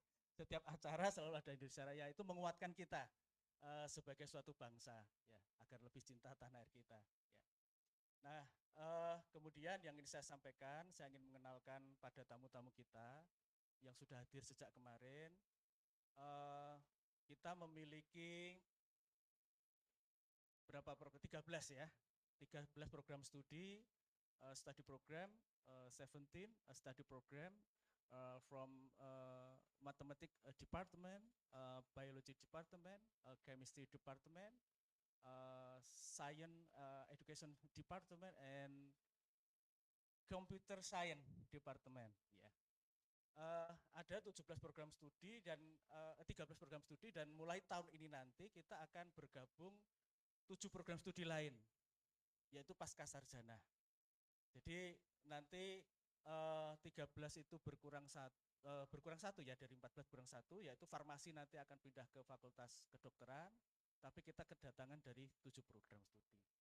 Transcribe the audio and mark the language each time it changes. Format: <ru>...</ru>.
<id>Setiap acara selalu ada Indonesia Raya, itu menguatkan kita sebagai suatu bangsa, ya, agar lebih cinta tanah air kita. Ya. Nah, kemudian yang ingin saya sampaikan, saya ingin mengenalkan pada tamu-tamu kita yang sudah hadir sejak kemarin. Kita memiliki berapa program? 13 ya. 13 program studi,</id> <en>study program, 17 study program from mathematics department, biology department, chemistry department, science education department, and computer science department.</en> <id>Ya. Ada 17 program studi dan 13 program studi, dan mulai tahun ini nanti kita akan bergabung 7 program studi lain, yaitu pasca sarjana. Jadi nanti 13 itu berkurang satu ya, dari 14 kurang satu, yaitu farmasi nanti akan pindah ke fakultas kedokteran, tapi kita kedatangan dari 7 program studi.</id>